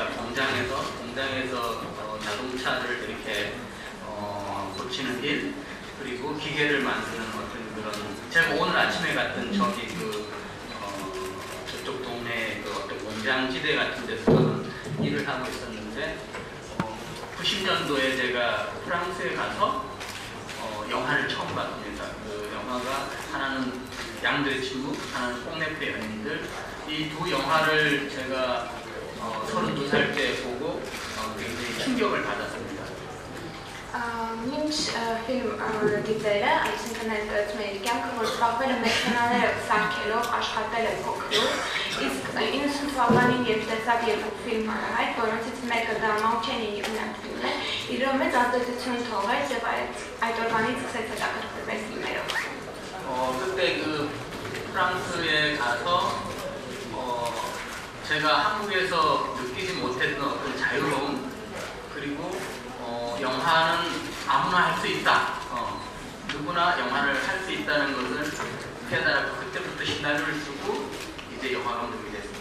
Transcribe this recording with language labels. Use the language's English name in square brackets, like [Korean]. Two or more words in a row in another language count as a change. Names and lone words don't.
[Korean] 공장에서 자동차를 이렇게 고치는 일, 그리고 기계를 만드는 어떤 그런, 제가 오늘 아침에 갔던 저기 저쪽 동네 그 어떤 공장지대 같은 데서 저는 일을 하고 있었는데 90년도에 제가 프랑스에 가서 영화를 처음 봤습니다. 그 영화가 하나는 양들의 침묵, 하나는 뽕네프의 연인들. 이 두 영화를 제가 32살 때 보고 굉장히 충격을 받았습니다. [Armenian] Մինչ ֆիլմ դիտելը, այսինքն ներկայացում է իր կյանքը, որ զբաղվել է մեքենաները սարքելով, աշխատել է փոքրուց, իսկ 90 թվականին երբ տեսավ երկու ֆիլմ հանրահայտ, որոնցից մեկը դա Մաուչենի ֆիլմն է, իր մեծ ազդեցություն թողեց եւ այդ օրվանից սկսեց հետաքրքրվել ֆիլմերով։ [Korean] 그때 그 프랑스에 가서 제가 한국에서 느끼지 못했던 어떤 자유로움, 그리고 영화는 아무나 할 수 있다. 누구나 영화를 할 수 있다는 것을 깨달았고 그때부터 시나리오를 쓰고 이제 영화 감독이 됐습니다.